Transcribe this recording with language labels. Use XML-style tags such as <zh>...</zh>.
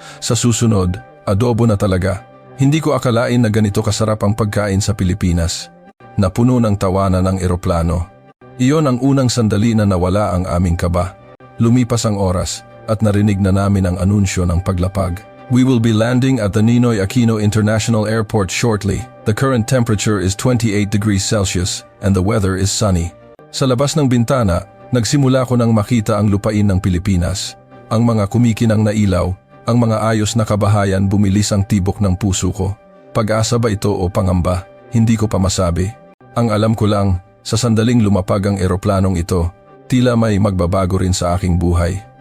<tl>Sa susunod, adobo na talaga. Hindi ko akalain na ganito kasarap ang pagkain sa Pilipinas. Napuno ng tawanan ang eroplano. Iyon ang unang sandali na nawala ang aming kaba. Lumipas ang oras at narinig na namin ang anunsyo ng paglapag.</tl> <en>We will be landing at the Ninoy Aquino International Airport shortly. The current temperature is 28 degrees Celsius and the weather is sunny.</en> <tl>Sa labas ng bintana, nagsimula ko nang makita ang lupain ng Pilipinas. Ang mga kumikinang na ilaw, ang mga ayos na kabahayan bumilis ang tibok ng puso ko. Pag-asa ba ito o pangamba? Hindi ko pa masabi. Ang alam ko lang, sa sandaling lumapag ang eroplanong ito, tila may magbabago rin sa aking buhay.</tl>